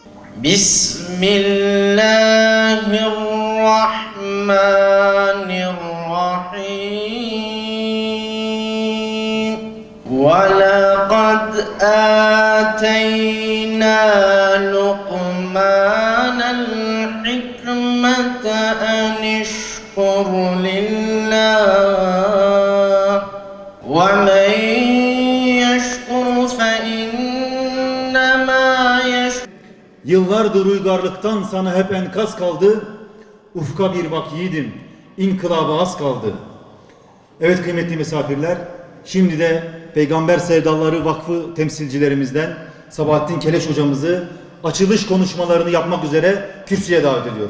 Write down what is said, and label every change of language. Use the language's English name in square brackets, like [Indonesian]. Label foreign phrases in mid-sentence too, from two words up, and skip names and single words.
[Arabic] Bismillahirrahmanirrahim. ولقد آتينا لقمان الحكمة أن اشكر لله. وَمَنْ يَشْكُرْ فَإِنَّمَا يَشْكُرُ. [Turkish] Yıllardır uygarlıktan sana hep enkaz kaldı, ufka bir bak yiğidim, inkılaba az kaldı. Evet kıymetli misafirler, şimdi de Peygamber Sevdaları Vakfı temsilcilerimizden Sabahattin Keleş hocamızı açılış konuşmalarını yapmak üzere kürsüye davet ediyorum.